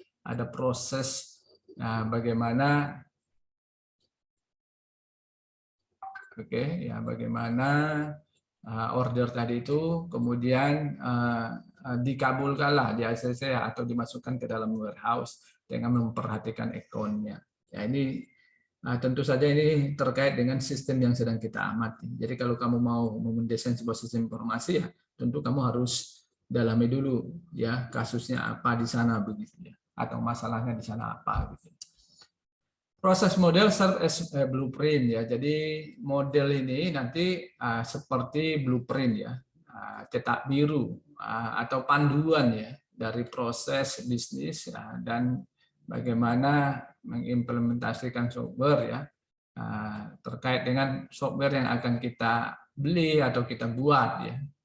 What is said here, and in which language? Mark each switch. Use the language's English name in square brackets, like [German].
[Indonesian] Ada proses bagaimana bagaimana order tadi itu kemudian dikabulkanlah di ACC atau dimasukkan ke dalam warehouse dengan memperhatikan account-nya. Ya, ini tentu saja ini terkait dengan sistem yang sedang kita amati. Jadi kalau kamu mau mendesain sebuah sistem informasi ya, tentu kamu harus dalami dulu ya kasusnya apa di sana begitu ya, atau masalahnya di sana apa gitu. [English] Proses model serve as blueprint ya. [Indonesian] Jadi model ini nanti seperti blueprint ya, cetak biru atau panduan ya dari proses bisnis ya, dan bagaimana mengimplementasikan software ya terkait dengan software yang akan kita beli atau kita buat ya.